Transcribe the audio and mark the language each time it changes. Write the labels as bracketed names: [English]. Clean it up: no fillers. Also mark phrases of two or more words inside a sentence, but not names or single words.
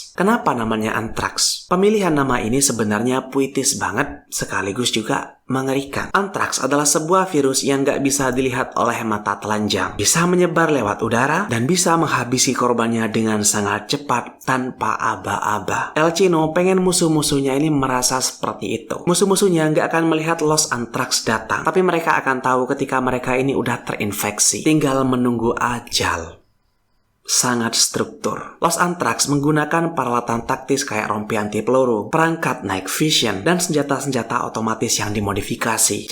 [Indonesian] Kenapa namanya Anthrax? Pemilihan nama ini sebenarnya puitis banget, sekaligus juga mengerikan. Anthrax adalah sebuah virus yang gak bisa dilihat oleh mata telanjang. Bisa menyebar lewat udara dan bisa menghabisi korbannya dengan sangat cepat tanpa aba-aba. El Chino pengen musuh-musuhnya ini merasa seperti itu. Musuh-musuhnya gak akan melihat Los Anthrax datang, tapi mereka akan tahu ketika mereka ini udah terinfeksi. Tinggal menunggu ajal. Sangat struktur. Los Anthrax menggunakan peralatan taktis kayak rompi anti peluru, perangkat [English] night vision, [Indonesian] dan senjata-senjata otomatis yang dimodifikasi.